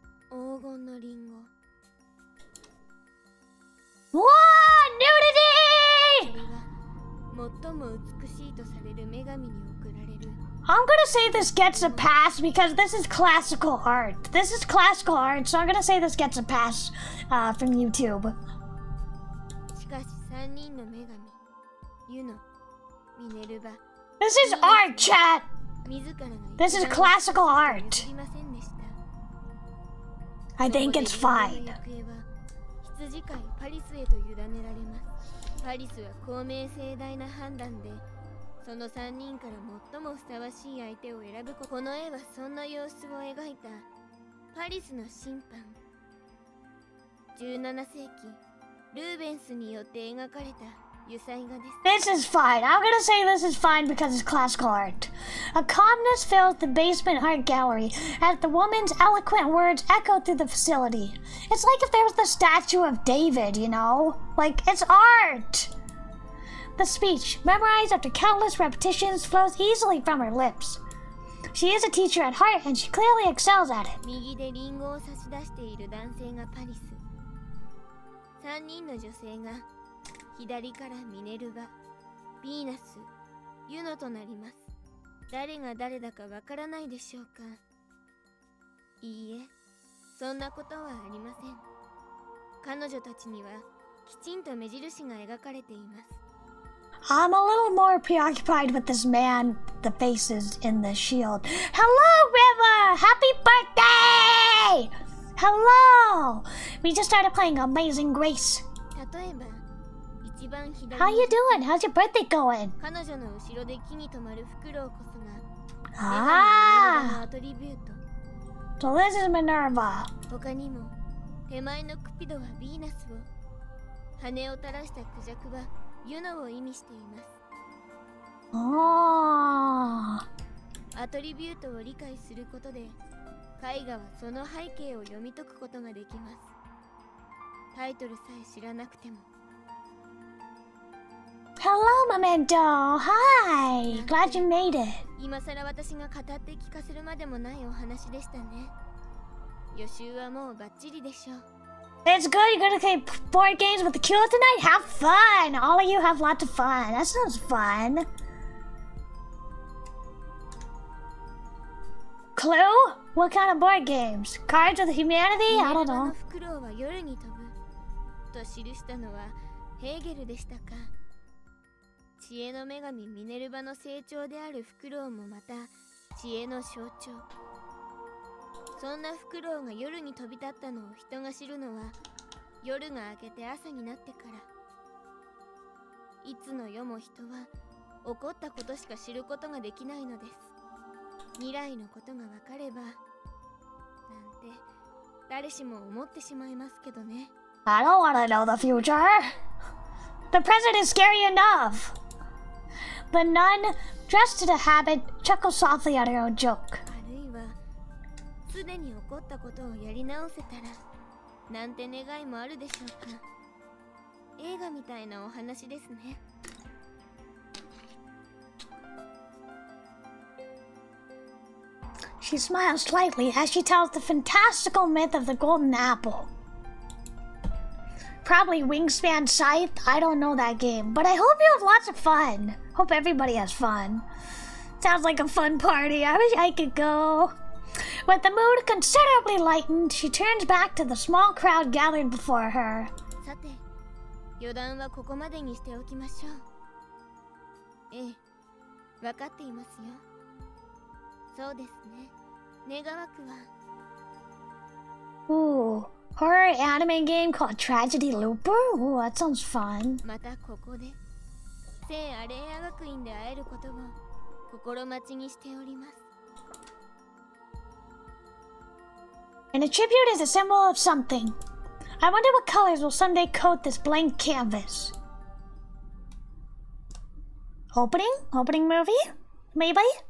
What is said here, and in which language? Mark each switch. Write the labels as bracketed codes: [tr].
[ja] 黄金のリンゴ。 [en] Whoa! Nudity! [ja] 最も美しいとされる女神に贈られる。 [en] I'm gonna say this gets a pass because this is classical art. This is classical art, so I'm gonna say this gets a pass from YouTube. [ja] しかし3人の女神、ユノ、ミネルヴァ。 [en] This is art, chat! [ja] 自らの [en] This is classical art. [ja] 譲りませんでした。 [en] I think it's fine. [ja] 羊飼いパリスへと委ねられます。パリスは公明正大な判断で、その3人から最もふさわしい相手を選ぶ。この絵はそんな様子を描いたパリスの審判。 17世紀、ルーベンスによって描かれた油彩画です。 [en] This is fine. I'm gonna say this is fine because it's classical art. A calmness fills the basement art gallery as the woman's eloquent words echo through the facility. It's like if there was the statue of David, you know? Like, it's art! The speech, memorized after countless repetitions, flows easily from her lips. She is a teacher at heart and she clearly excels at it. [ja] 右でリンゴを差し出している男性がパリス。3人の女性が左からミネルヴァ、ヴィーナス、ユノとなります。誰が誰だかわからないでしょうか。いいえ、そんなことはありません。彼女たちにはきちんと目印が描かれています。 [en] I'm a little more preoccupied with this man, the faces in the shield. Hello, River! Happy birthday! Hello! We just started playing Amazing Grace. 例えば、一番左 How you doing? How's your birthday going? [ja] 彼女の後ろで木に止まるフクロウこそが女神のアトリビュート。 [en] So this is Minerva. [ja] 他にも手前のクピドはヴィーナスを、羽を垂らしたクジャクはユノを意味しています。アトリビュートを理解することで、絵画はその背景を読み解くことができます。タイトルさえ知らなくても。 [en] Hello, Memento. Hi. Glad you made it. [ja] 今さら私が語って聞かせるまでもないお話でしたね。予習はもうバッチリでしょう。 [en] It's good. You're gonna play board games with the Q tonight? Have fun. All of you have lots of fun. That sounds fun. Clue? What kind of board games? Cards with Humanity? I don't know. [ja] フクロウは夜に飛ぶと記したのはヘーゲルでしたか。知恵の女神ミネルヴァの成長であるフクロウもまた知恵の象徴。そんなフクロウが夜に飛び立ったのを人が知るのは夜が明けて朝になってから。いつの世も人は起こったことしか知ることができないのです。未来のことがわかればなんて誰しも思ってしまいますけどね。 [en] I don't want to know the future. The present is scary enough. The nun, dressed to the habit, chuckled softly at her own joke. [ja] あるいはすでに起こったことをやり直せたらなんて願いもあるでしょうか。映画みたいなお話ですね。 [en] She smiles slightly as she tells the fantastical myth of the golden apple. Probably Wingspan Scythe. I don't know that game, but I hope you have lots of fun. Hope everybody has fun. Sounds like a fun party. I wish I could go. With the mood considerably lightened, she turns back to the small crowd gathered before her. [ja] さて、余談はここまでにしておきましょう。ええ、わかっていますよ。そうですね。願わくは。 [en] Ooh, horror anime game called Tragedy Looper? Ooh, that sounds fun. [ja] またここで聖アレーア学院で会えることを心待ちにしております。 [en] An attribute is a symbol of something. I wonder what colors will someday coat this blank canvas. Opening? Opening movie? Maybe?